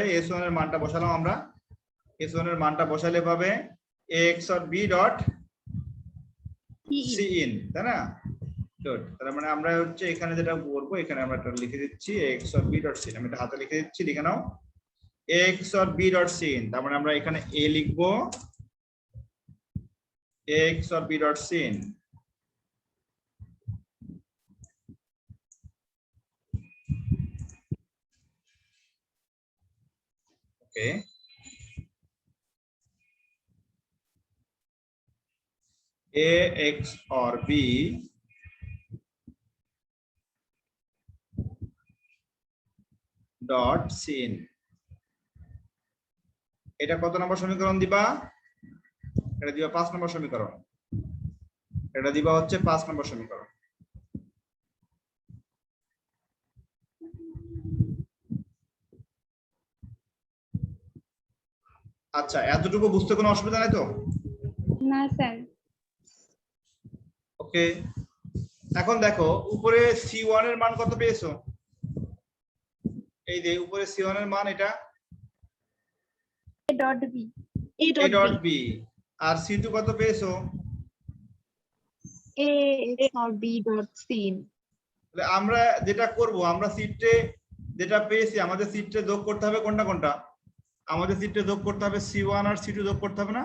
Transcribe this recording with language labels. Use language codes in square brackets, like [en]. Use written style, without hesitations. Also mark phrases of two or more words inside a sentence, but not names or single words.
[bn] S1 এর মানটা বসালাম আমরা, S1 এর মানটা বসালে পাবে [en] AX or B dot CIN, [bn] তাই না? গুড। তার মানে আমরা হচ্ছে এখানে যেটা করবো, এখানে আমরা একটা লিখে দিচ্ছি [en] AX or B dot CIN, [bn] আমি এটা হাতে লিখে দিচ্ছি, লিখে নাও [en] AX or B dot CIN। [bn] তার মানে আমরা এখানে A লিখবো, [en] AX or B dot CIN। [bn] ওকে, [en] AX or B dot CIN, [bn] এটা কত নম্বর সমীকরণ দিবা? এটা দিবা 5 নম্বর সমীকরণ, এটা দিবা হচ্ছে 5 নম্বর সমীকরণ। আচ্ছা, এতটুকু বুঝতে কোনো অসুবিধা নাই তো? না স্যার। ওকে, এখন দেখো উপরে C1 এর মান কত পেয়েছো? এই যে উপরে C1 এর মান এটা [en] A dot B. A A dot dot B, [bn] B, আর C2 কত পেয়েছো? [en] AX or B dot CIN. [bn] তাহলে আমরা যেটা করব, আমরা সিটে যেটা পেয়েছি আমাদের সিটে যোগ করতে হবে কোনটা কোনটা? আমাদের সিটে যোগ করতে হবে C1 আর C2 যোগ করতে হবে না?